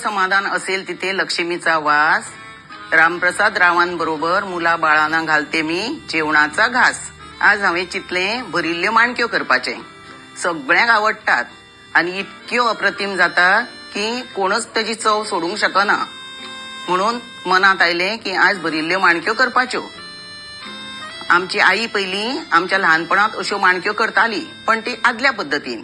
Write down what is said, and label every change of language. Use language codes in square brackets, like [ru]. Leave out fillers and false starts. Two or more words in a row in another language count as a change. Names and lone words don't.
[mr] समाधान असेल तिथे लक्ष्मीचा वास. रामप्रसाद रावांबरोबर मुला बाळांना घालते मी जेवणाचा घास. [kok] आज हांवें चिंतलें भरिल्ल्यो माणक्यो करपाचे. सगळ्यांक आवडटात आनी इतक्यो अप्रतिम जाता की कोणच ताची चव सोडूंक शकना. म्हणून मनात आयलें की आज भरिल्ल्यो माणक्यो करपाच्यो. आमची आई पयलीं आमच्या ल्हानपणांत अश्यो माणक्यो करताली, पण ती आदल्या पद्दतीन.